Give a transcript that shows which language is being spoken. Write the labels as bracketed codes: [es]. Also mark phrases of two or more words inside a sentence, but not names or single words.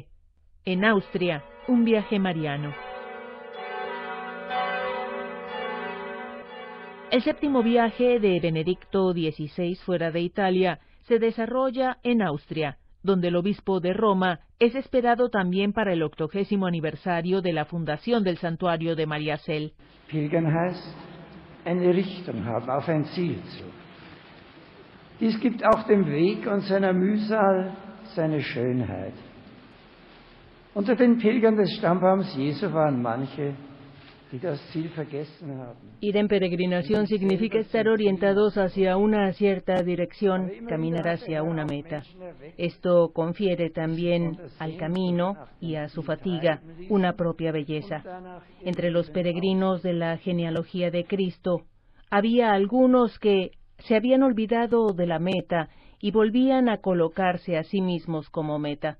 [es] En Austria, un viaje mariano. El séptimo viaje de Benedicto XVI fuera de Italia se desarrolla en Austria, donde el obispo de Roma es esperado también para el 80º aniversario de la fundación del santuario de Maria Cell. [de] Pilgern heißt, eine Richtung haben, auf ein Ziel zu. Dies gibt auch dem Weg und seiner Mühsal seine Schönheit. Unter den Pilgern des Stammbaums Jesu waren manche, die das Ziel vergessen haben. [es] Ir en peregrinación significa estar orientados hacia una cierta dirección, caminar hacia una meta. Esto confiere también al camino y a su fatiga una propia belleza. Entre los peregrinos de la genealogía de Cristo, había algunos que se habían olvidado de la meta y volvían a colocarse a sí mismos como meta.